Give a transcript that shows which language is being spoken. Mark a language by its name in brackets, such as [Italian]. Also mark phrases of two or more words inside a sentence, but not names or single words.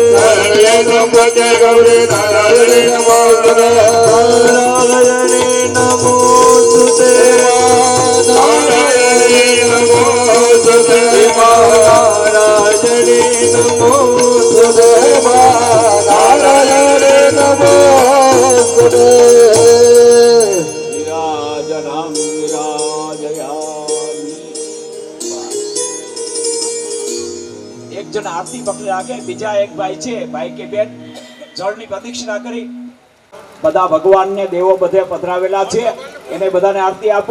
[Sanskrit] गौरी नारायणी नमोस्तुते नारायणी नमोस्तुते नारायणी नमोस्तुते नारायणी नमोस्तुते नारायणी नमोस्तुते विराजनाम विराजयामि. [Gujarati] એક જણ આરતી પકડી રાખે, બીજા એક ભાઈ છે, ભાઈ કે બેન જળની પ્રદક્ષિણા કરી. બધા ભગવાનને દેવો બધે પધરાવેલા છે, એને બધાને આરતી આપો.